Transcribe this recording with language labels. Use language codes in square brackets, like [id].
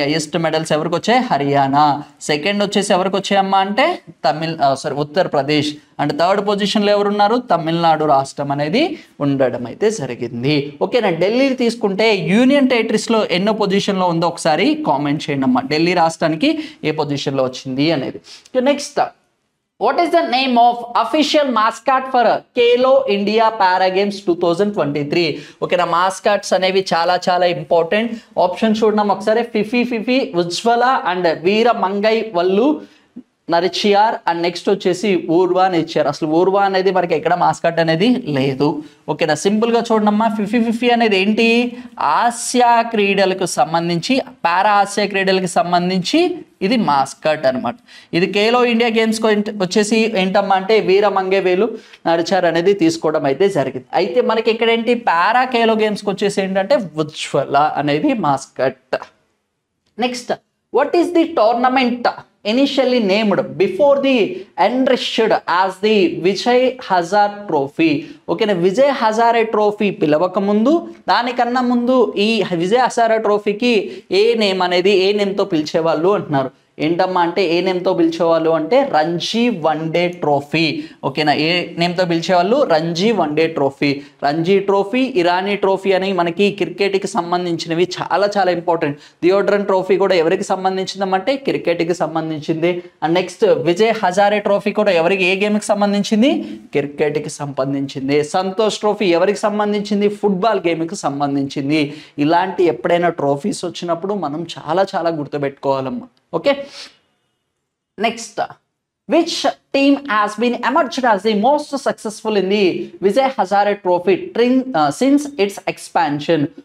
[te] Highest medals ఎవరికి వచ్చాయి? Haryana. Second వచ్చేసి ఎవరికి వచ్చాయమ్మా అంటే ఉత్తరప్రదేశ్. అండ్ థర్డ్ పొజిషన్లో ఎవరున్నారు? తమిళనాడు రాష్ట్రం అనేది ఉండడం అయితే జరిగింది. ఓకేనా, ఢిల్లీ తీసుకుంటే యూనియన్ టెరిటరీస్లో ఎన్నో పొజిషన్లో ఉందో ఒకసారి కామెంట్ చేయండి అమ్మా. ఢిల్లీ రాష్ట్రానికి ఏ పొజిషన్లో వచ్చింది అనేది. [en] Next, what is the name of official mascot for Khelo India para games 2023? [te] ఓకేనా, మాస్కాట్స్ అనేవి చాలా చాలా ఇంపార్టెంట్. ఆప్షన్ చూడడం ఒకసారి. ఫిఫి, ఉజ్వల and Veera Mangai వల్లు నరిచియార్ and next వచ్చేసి ఊర్వా ఇచ్చారు. అసలు ఊర్వా అనేది మనకి ఎక్కడ మాస్కట్ అనేది లేదు. ఓకేనా, సింపుల్గా చూడమ్మా. ఫిఫి అనేది ఏంటి? ఆసియా క్రీడలకు సంబంధించి, పారా ఆసియా క్రీడలకు సంబంధించి ఇది మాస్కట్ అనమాట. ఇది ఖేలో ఇండియా గేమ్స్ వచ్చేసి ఏంటమ్మా అంటే వీర మంగేవేలు నడిచారు అనేది తీసుకోవడం అయితే జరిగింది. అయితే మనకి ఇక్కడ ఏంటి? పారా ఖేలో గేమ్స్కి వచ్చేసి ఏంటంటే ఉజ్వల అనేది mascot. [en] Next, what is the tournament initially named before the enriched as the Vijay Hazare Trophy? [te] ఓకేనా, విజయ్ హజారే ట్రోఫీ పిలవక ముందు, దానికన్నా ముందు ఈ విజయ్ హజారే ట్రోఫీకి ఏ నేమ్తో పిలిచేవాళ్ళు అంటున్నారు. ఏంటమ్మా అంటే ఏ నేమ్తో పిలిచేవాళ్ళు అంటే రంజీ వన్డే ట్రోఫీ. ఓకేనా, ఏ నేమ్తో పిలిచేవాళ్ళు? Ranji one day trophy. Ranji trophy, Irani trophy అని మనకి క్రికెట్కి సంబంధించినవి చాలా చాలా ఇంపార్టెంట్. థియోడ్రన్ ట్రోఫీ కూడా ఎవరికి సంబంధించిందమంటే క్రికెట్కి సంబంధించింది. And next Vijay Hazare trophy కూడా ఎవరికి, ఏ గేమ్కి సంబంధించింది? క్రికెట్కి సంబంధించింది. సంతోష్ ట్రోఫీ ఎవరికి సంబంధించింది? ఫుట్బాల్ గేమ్కి సంబంధించింది. ఇలాంటి ఎప్పుడైనా ట్రోఫీస్ వచ్చినప్పుడు మనం చాలా చాలా గుర్తుపెట్టుకోవాలమ్మా. [en] Okay, next, which team has been emerged as the most successful in the Vijay Hazare Trophy since its expansion?